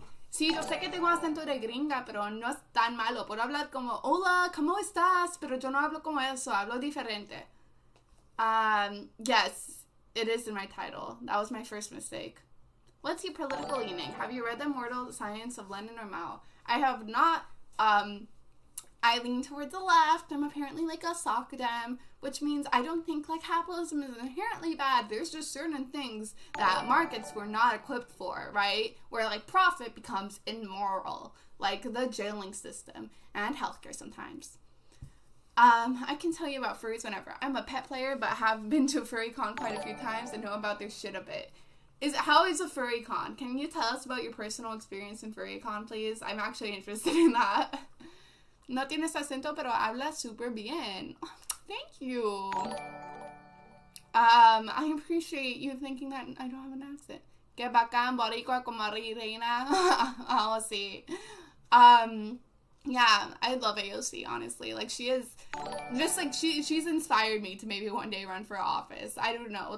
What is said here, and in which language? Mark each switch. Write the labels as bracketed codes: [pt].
[es] Sí, yo sé que tengo acento de gringa, pero no es tan malo. Puedo hablar como, hola, ¿cómo estás? Pero yo no hablo como eso, hablo diferente. [en] Yes, it is in my title. That was my first mistake. What's your political leaning? Have you read The Immortal Science of Lenin or Mao? I have not. I lean towards the left. I'm apparently like a sockdem, which means I don't think like capitalism is inherently bad. There's just certain things that markets were not equipped for, right? Where like profit becomes immoral, like the jailing system and healthcare sometimes. I can tell you about furries whenever. I'm a pet player, but have been to a furry con quite a few times and know about their shit a bit. How is a furry con? Can you tell us about your personal experience in furry con, please? I'm actually interested in that. [es] No tienes acento, pero hablas súper bien. [en] Oh, thank you. I appreciate you thinking that I don't have an accent. [es] Que bacán, boricua como reina. Oh, sí. [en] Yeah, I love AOC, honestly. Like, she is just, like, she's inspired me to maybe one day run for office. I don't know.